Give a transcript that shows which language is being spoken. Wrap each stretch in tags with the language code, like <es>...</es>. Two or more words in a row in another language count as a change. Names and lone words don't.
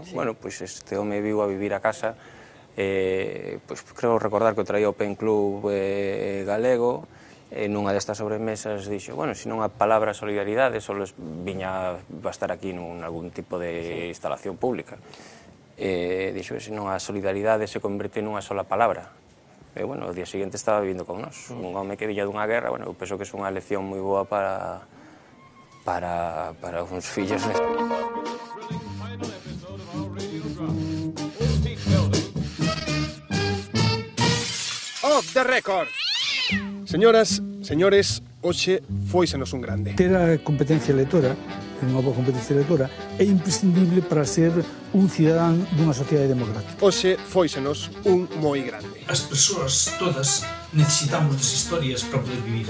<gl>Bueno, pois este home viu a vivir a casa. Pois creo recordar que o traía o Pen Club galego, nunha destas sobremesas dixo, bueno, se non a palabra solidaridade só viña a estar aquí algún tipo de instalación pública. Dixo, se non a solidaridade se converte nunha sola palabra. E, bueno, o día seguinte estaba vivindo con nós. Un home que viña dunha guerra, bueno, eu penso que é unha lección moi boa para uns fillos.</gl> <en>Off the record.</en> <gl>Señoras, señores, hoxe fóisenos un grande. Ter a competencia lectora, unha boa competencia lectora, é imprescindible para ser un cidadán dunha sociedade democrática. Hoxe fóisenos un moi grande. As persoas todas necesitamos das historias para poder vivir.</gl>